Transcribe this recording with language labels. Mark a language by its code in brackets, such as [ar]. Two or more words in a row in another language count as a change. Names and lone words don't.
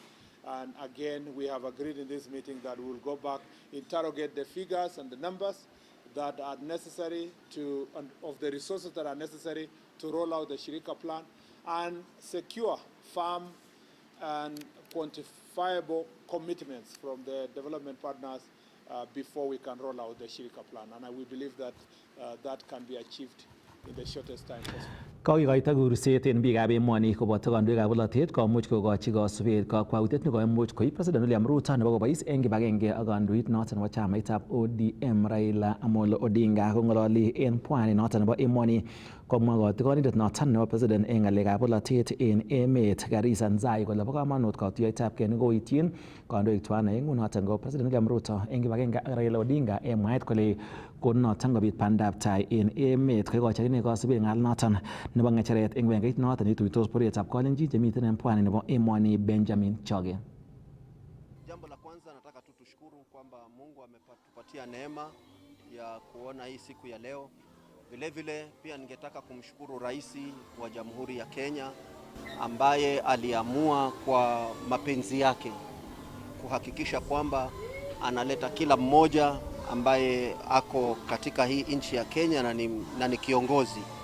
[en] And again, we have agreed in this meeting that we will go back, interrogate the figures and the numbers that are necessary of the resources that are necessary to roll out the Shirika plan and secure firm and quantifiable commitments from the development partners before we can roll out the Shirika plan. And we believe that that can be achieved in the shortest time possible. [kln] Kokikoito kurset en biikab emoni koboto kandoikab bolotet komuch kokochi kosubet kakwautiet nekoimuch koib President William Ruto nebo kobois en kibagenge ak kandoit noton nebo chamaitab ODM Raila Amolo Odinga kong'ololi en pwani noton nebo emoni komwa kotigonindet noton nebo President en ng'alekab bolotet en emet Garissa Nzai kole bo komonut katuiyetabgei nekoityin kandoik tuan aeng'u noton ko President William Ruto en kibagenge ak Raila Odinga en mwaet kole konoton kobit bandab tai en emet koikochi akine kosubet ng'al noton nebo ng'echeret en wengeit noton ituitos bororietab Kalenjin chemiten en pwani nebo emoni Benjamin Choge. [sw] Jambo la kwanza nataka tu tushukuru kwamba Mungu ametupatia neema ya kuona hii siku ya leo. Vile vile pia ningetaka kumshukuru Rais wa Jamhuri ya Kenya ambaye aliamua kwa mapenzi yake kuhakikisha kwamba analeta kila mmoja ambaye ako katika hii nchi ya Kenya na ni kiongozi.